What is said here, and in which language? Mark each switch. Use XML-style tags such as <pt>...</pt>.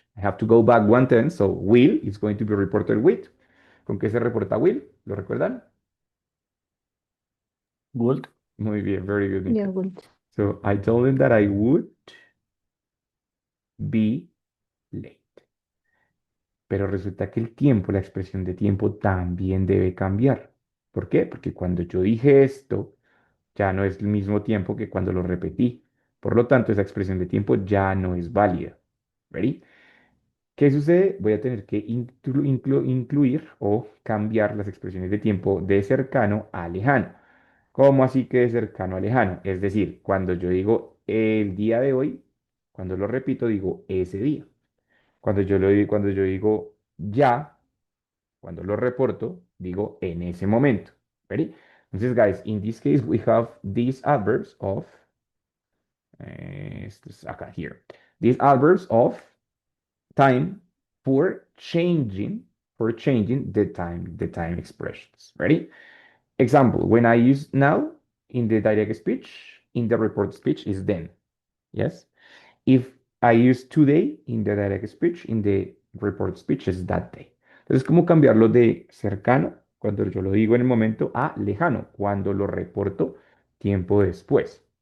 <en>I have to go back one tense. So will is going to be reported with.</en> <es>¿Con qué se reporta will? ¿Lo recuerdan?</es> <en>Would.</en> <es>Muy bien,</es> <en>very good, Yeah, Nika. well, So I told them that I would be late.</en> <es>Pero resulta que el tiempo, la expresión de tiempo también debe cambiar. ¿Por qué? Porque cuando yo dije esto, ya no es el mismo tiempo que cuando lo repetí. Por lo tanto, esa expresión de tiempo ya no es válida. ¿Ready? ¿Qué sucede? Voy a tener que incluir o cambiar las expresiones de tiempo de cercano a lejano. ¿Cómo así que de cercano a lejano? Es decir, cuando yo digo el día de hoy, cuando lo repito, digo ese día. Cuando yo digo ya, cuando lo reporto, digo en ese momento.</es> <en>¿Ready? Entonces, guys, in this case, we have these adverbs of,</en> <es>esto es acá,</es> <en>here. These adverbs of time for changing, the time expressions. Ready? Example, when I use now in the direct speech, in the report speech is then. Yes? If I use today in the direct speech, in the report speech is that day.</en> <es>Entonces, ¿cómo cambiarlo de cercano, cuando yo lo digo en el momento, a lejano, cuando lo reporto tiempo después?</es>